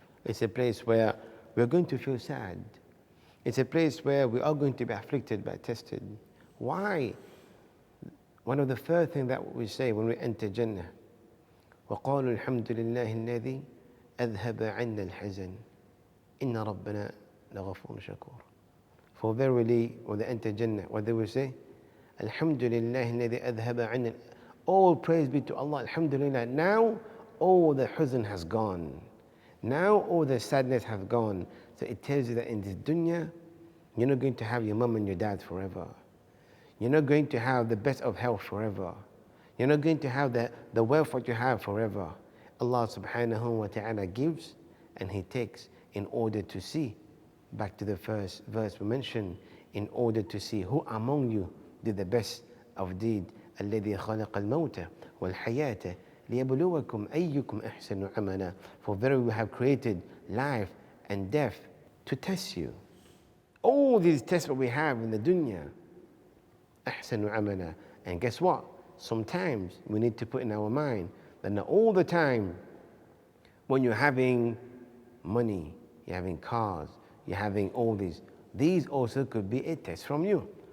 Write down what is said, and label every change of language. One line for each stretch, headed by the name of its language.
English: It's a place where we're going to feel sad. It's a place where we are going to be afflicted, but tested. Why? One of the first things that we say when we enter Jannah,
Arabic: وَقَالُوا الْحَمْدُ لِلَّهِ الَّذِي أَذْهَبَ عَنَّا الْحَزَنَ إِنَّ رَبَّنَا لَغَفُورٌ شَكُورٌ.
English: For verily, when they enter Jannah, what they will say?
Arabic: Alhamdulillah الَّذِي أَذْهَبَ عَنَّا.
English: All praise be to Allah, Alhamdulillah. Now, all the huzn has gone. Now, all the sadness has gone. So it tells you that in this dunya, you're not going to have your mom and your dad forever. You're not going to have the best of health forever. You're not going to have the wealth that you have forever. Allah subhanahu wa ta'ala gives and He takes in order to see. Back to the first verse we mentioned, in order to see who among you did the best of deed.
Arabic: الذي خلق الموت والحياة ليبلوكم أيكم أحسن عملا.
English: For verily we have created life and death to test you. All these tests that we have in the dunya,
Arabic: أحسن عملا.
English: And guess what? Sometimes we need to put in our mind that not all the time when you're having money, you're having cars, you're having all these also could be a test from you.